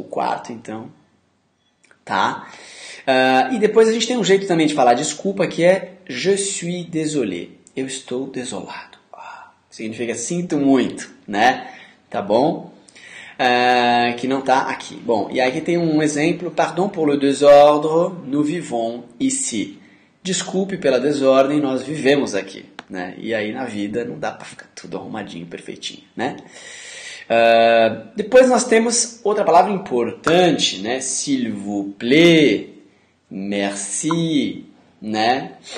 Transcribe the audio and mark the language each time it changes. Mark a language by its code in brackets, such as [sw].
[pt] O quarto, então, tá? E depois a gente tem um jeito também de falar desculpa, que é [fr] je suis désolé. [pt] Eu estou desolado. Significa sinto muito, né? Tá bom? Que não tá aqui. Bom, e aqui tem um exemplo. [fr] Pardon pour le désordre, nous vivons ici. [pt] Desculpe pela desordem, nós vivemos aqui, né? E aí na vida não dá para ficar tudo arrumadinho, perfeitinho, né? Depois nós temos outra palavra importante, né? [fr] S'il vous plaît, merci, né?